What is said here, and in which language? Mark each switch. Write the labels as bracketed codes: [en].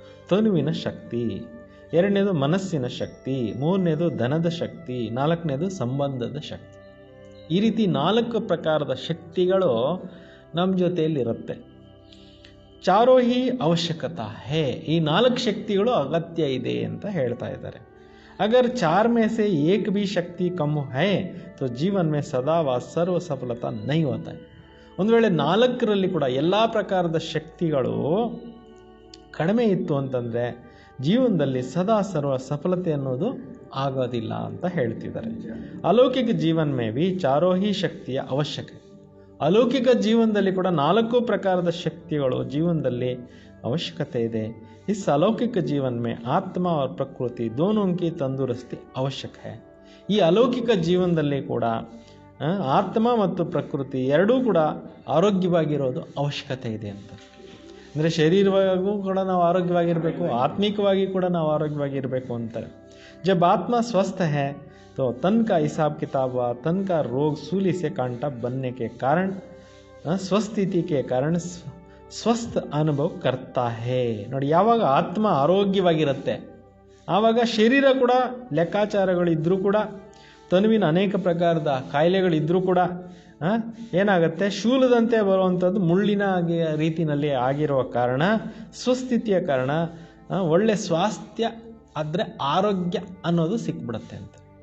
[kn] ತನುವಿನ ಶಕ್ತಿ, ಎರಡನೇದು ಮನಸ್ಸಿನ ಶಕ್ತಿ, ಮೂರನೇದು ಧನದ ಶಕ್ತಿ, ನಾಲ್ಕನೇದು ಸಂಬಂಧದ ಶಕ್ತಿ. ಈ ರೀತಿ 4 ಪ್ರಕಾರದ ಶಕ್ತಿಗಳು ನಮ್ಮ ಜೊತೆಯಲ್ಲಿರುತ್ತೆ. [hi] ಚಾರೋ ಹಿ ಅವಶ್ಯಕತಾ ಹೇ. [kn] ಈ 4 ಶಕ್ತಿಗಳು ಅಗತ್ಯ ಇದೆ ಅಂತ ಹೇಳ್ತಾ ಇದ್ದಾರೆ. [hi] ಅಗರ್ 4 में से एक भी शक्ति कम है तो जीवन में सदा व सर्व सफलता नहीं होता है. [kn] ಒಂದು ವೇಳೆ 4ರಲ್ಲಿ ಕೂಡ ಎಲ್ಲ ಪ್ರಕಾರದ ಶಕ್ತಿಗಳು ಕಡಿಮೆ ಇತ್ತು ಅಂತಂದರೆ ಜೀವನದಲ್ಲಿ ಸದಾ ಸರ್ವ ಸಫಲತೆ ಅನ್ನೋದು ಆಗೋದಿಲ್ಲ ಅಂತ ಹೇಳ್ತಿದ್ದಾರೆ. [hi] ಅಲೌಕಿಕ ಜೀವನ ಮೇ भी चारों ही ಶಕ್ತಿಯ ಅವಶ್ಯಕ. [kn] ಅಲೌಕಿಕ ಜೀವನದಲ್ಲಿ ಕೂಡ 4 ಪ್ರಕಾರದ ಶಕ್ತಿಗಳು ಜೀವನದಲ್ಲಿ ಅವಶ್ಯಕತೆ ಇದೆ. [hi] इस अलौकिक जीवन में आत्मा और प्रकृति दोनों की तंदुरुस्ती आवश्यक है. [kn] ಈ ಅಲೌಕಿಕ ಜೀವನದಲ್ಲಿ ಕೂಡ ಆತ್ಮ ಮತ್ತು ಪ್ರಕೃತಿ ಎರಡೂ ಕೂಡ ಆರೋಗ್ಯವಾಗಿರೋದು ಅವಶ್ಯಕತೆ ಇದೆ ಅಂತ. ಅಂದರೆ ಶರೀರವಾಗೂ ಕೂಡ ನಾವು ಆರೋಗ್ಯವಾಗಿರಬೇಕು, ಆತ್ಮಿಕವಾಗಿ ಕೂಡ ನಾವು ಆರೋಗ್ಯವಾಗಿರಬೇಕು ಅಂತಾರೆ. [hi] जब आत्मा स्वस्थ है तो तन का हिसाब किताब व तन का रोग सूली से कांटा बनने के कारण ಸ್ವಸ್ಥಿತಿ के कारण ಸ್ವಸ್ಥ ಅನುಭವ ಕರ್ತಾ ಹೇ. [kn] ನೋಡಿ, ಯಾವಾಗ ಆತ್ಮ ಆರೋಗ್ಯವಾಗಿರುತ್ತೆ ಆವಾಗ ಶರೀರ ಕೂಡ ಲೆಕ್ಕಾಚಾರಗಳಿದ್ರೂ ಕೂಡ, ತನುವಿನ ಅನೇಕ ಪ್ರಕಾರದ ಕಾಯಿಲೆಗಳಿದ್ರೂ ಕೂಡ ಏನಾಗುತ್ತೆ? ಶೂಲದಂತೆ ಬರುವಂಥದ್ದು ಮುಳ್ಳಿನ ರೀತಿಯಲ್ಲಿ ಆಗಿರುವ ಕಾರಣ, ಸ್ವಸ್ಥಿತಿಯ ಕಾರಣ ಒಳ್ಳೆ ಸ್ವಾಸ್ಥ್ಯ ಆದರೆ ಆರೋಗ್ಯ ಅನ್ನೋದು ಸಿಕ್ಬಿಡುತ್ತೆ ಅಂತ.